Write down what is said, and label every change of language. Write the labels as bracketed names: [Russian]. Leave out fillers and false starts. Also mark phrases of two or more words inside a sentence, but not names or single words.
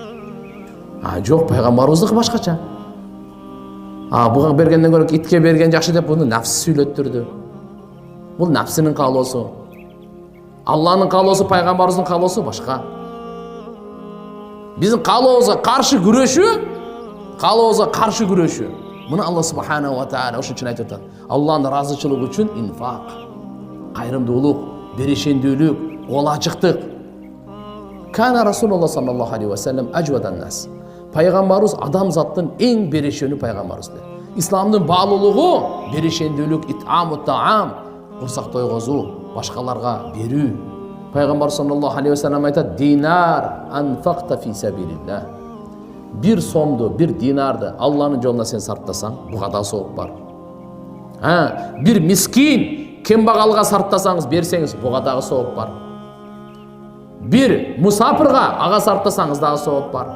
[Kyrgyz] Жок, пайгамбарыбыздыкы башкача. Буга бергенден көрөп итке берген жакшы деп буну нафс сүйлөттүрдү. Бул нафсинин каалоосу. Алланын каалоосу, пайгамбарыбыздын каалоосу башка. Биздин каалообузга каршы күрөшүү каалообузга каршы күрөшүү. Мына Алла субханаху ва тааля ошон үчүн айтып атат. Алланын ыраазычылыгы үчүн инфак, кайрымдуулук, берешендүүлүк, кол ачыктык. [Arabic] كان رسول الله صلى الله عليه وسلم أجود الناس. [Kyrgyz] Пайгамбарыбыз адамзаттын эң берешени пайгамбарыбыз. Исламдын баалуулугу берешендүүлүк, [Arabic] إطعام الطعام, [Kyrgyz] курсак тойгозуу, башкаларга берүү. [Arabic] Пайгамбар صلى الله عليه وسلم айтат: "دينار أنفقته في سبيل الله." [Kyrgyz] Bir сомду, bir динарды Алланын жолуна сен сарптасаң, буга да сооп бар. Bir мискин, кембагалга сарптасаңыз, берсеңиз, буга дагы сооп бар. Bir мусафирга ага сарптасаңыз дагы сооп бар.